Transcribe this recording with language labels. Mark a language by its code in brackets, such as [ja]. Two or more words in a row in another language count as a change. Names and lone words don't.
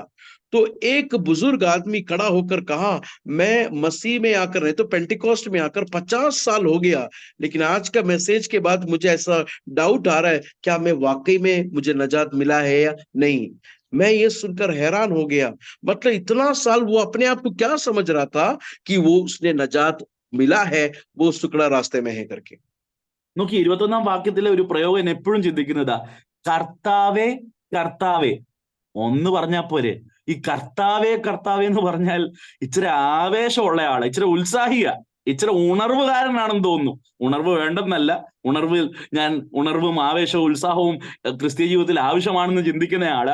[hi] तो एक बुजुर्ग आदमी खड़ा होकर कहा, मैं मसीह में आकर, नहीं तो पेंटिकॉस्ट में आकर 50 साल हो गया, लेकिन आज का मैसेज के बाद मुझे ऐसा डाउट आ रहा है, क्या मैं वाकई में मुझे नजात मिला है या नहीं। मैं ये सुनकर हैरान हो गया। मतलब इतना साल वो अपने आप को क्या समझ रहा था कि वो उसने नजात मिला है, वो सुकड़ा रास्ते में है करके। [ml] നോക്കി 21-ാം വാക്യത്തിലെ ഒരു പ്രയോഗം എന്നെ എപ്പോഴും ചിന്തിക്കുന്നതാ, കർത്താവേ കർത്താവേ ഒന്ന് പറഞ്ഞാൽ പോരെ. ഈ കർത്താവേ കർത്താവേ എന്ന് പറഞ്ഞാൽ ഇച്ചിരി ആവേശമുള്ള ആള്, ഇച്ചിരി ഉത്സാഹിക, ഇച്ചിരി ഉണർവുകാരനാണെന്ന് തോന്നുന്നു. ഉണർവ് വേണ്ടെന്നല്ല, ഉണർവും ആവേശവും ഉത്സാഹവും ക്രിസ്തീയ ജീവിതത്തിൽ ആവശ്യമാണെന്ന് ചിന്തിക്കുന്ന ആള്.